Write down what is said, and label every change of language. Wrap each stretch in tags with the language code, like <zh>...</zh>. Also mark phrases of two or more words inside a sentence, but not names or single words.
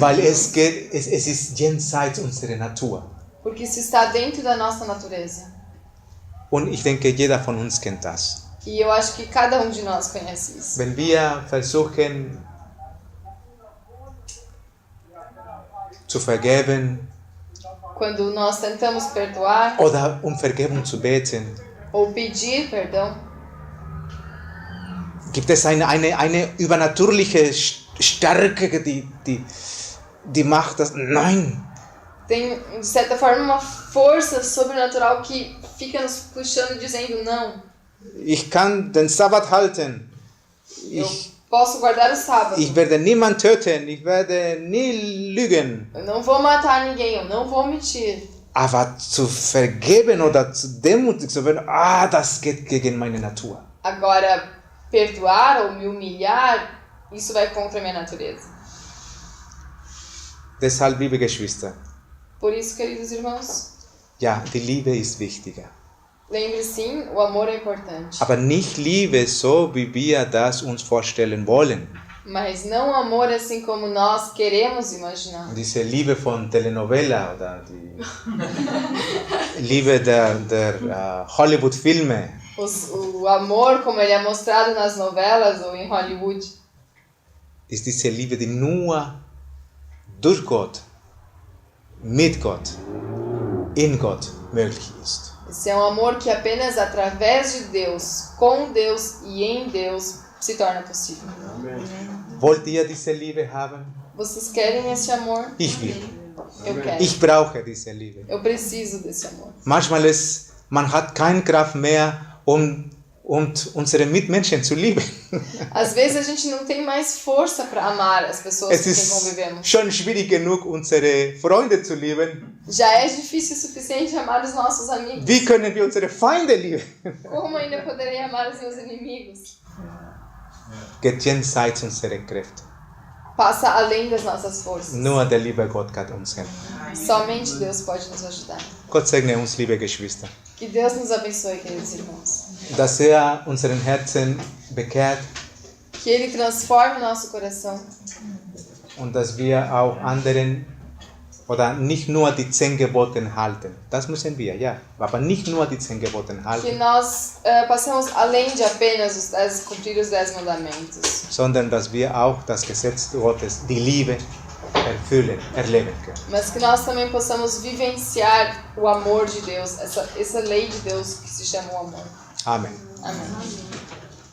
<de>Weil es ist jenseits unserer Natur.</de> <pt>Porque isso está dentro da nossa natureza.</pt> <de>Und ich denke, jeder von uns kennt das.</de> <pt>E eu acho que cada um de nós conhece isso.</pt> <de>Wenn wir versuchen zu vergeben</de> <pt>Quando nós tentamos perdoar</pt> <de>oder um Vergebung zu beten,</de> <pt>ou pedir perdão,</pt> <de>gibt es eine übernatürliche Stärke, die macht das. Nein,</de> <pt>tem de certa forma uma força sobrenatural que fica nos puxando dizendo não.</pt> <de>ich kann den Sabbat halten.</de> <pt>Eu posso guardar o sábado.</pt> <de>Ich werde niemanden töten. Ich werde nie lügen.</de> <pt>Eu não vou matar ninguém, eu não vou mentir.</pt> <de>Aber zu vergeben oder zu demütig zu werden, das geht gegen meine Natur.</de> <pt>Agora, perdoar ou me humilhar, isso vai contra a minha natureza.</pt> <de>Deshalb, liebe Geschwister,</de> <pt>Por isso, queridos irmãos,</pt> <de>ja, die Liebe ist wichtiger.</de> <pt>lembre sim, o amor é importante.</pt> <de>Aber nicht Liebe so, wie wir das uns vorstellen wollen.</de> <pt>Mas não o amor assim como nós queremos imaginar.</pt> <de>Diese Liebe von Telenovela oder die Liebe der Hollywood-Filme.</de> <pt>O amor como ele é mostrado nas novelas ou em Hollywood.</pt> <de>Ist diese Liebe, die nur durch Gott, mit Gott, in Gott möglich ist.</de> <pt>Esse é um amor que apenas através de Deus, com Deus e em Deus se torna possível.</pt> <de>Wollt ihr diese Liebe haben?</de> <pt>Vocês querem esse amor?</pt> <de>Ich will.</de> <pt>Eu quero.</pt> <de>Ich brauche diese Liebe.</de> <pt>Eu preciso desse amor.</pt> <de>Manchmal man hat keine Kraft mehr, um unsere Mitmenschen zu lieben.</de> <pt>Às vezes a gente não tem mais força para amar as pessoas</pt> <de>Es</de> <pt>com quem</pt> <de>ist</de> <pt>convivemos.</pt> <de>schon schwierig genug, unsere Freunde zu lieben.</de> <pt>Já é difícil o suficiente amar os nossos amigos.</pt> <de>Wie können wir unsere Feinde lieben?</de> <pt>Como ainda poderei amar os meus inimigos?</pt> <de>Geht jenseits unserer Kräfte.</de> <pt>passa além das nossas forças.</pt> <de>Nur der liebe Gott kann uns helfen.</de> <pt>Somente Deus pode nos ajudar.</pt> <de>Gott segne uns, liebe Geschwister,</de> <pt>Que Deus nos abençoe, queridos irmãos.</pt> <de>dass unseren Herzen bekehrt</de> <pt>Que Ele transforme nosso coração.</pt> <de>und dass wir auch anderen oder nicht nur die 10 Gebote halten. Das müssen wir, ja. Aber nicht nur die 10 Gebote</de> <pt>Que</pt> <de>halten,</de> <pt>nós passemos além de apenas cumprir os 10 mandamentos.</pt> <de>sondern dass wir auch das Gesetz Gottes, die Liebe, erleben können.</de> <pt>Mas que nós também possamos vivenciar o amor de Deus, essa lei de Deus que se chama o amor.</pt> <de>Amen.</de> <pt>Amém.</pt>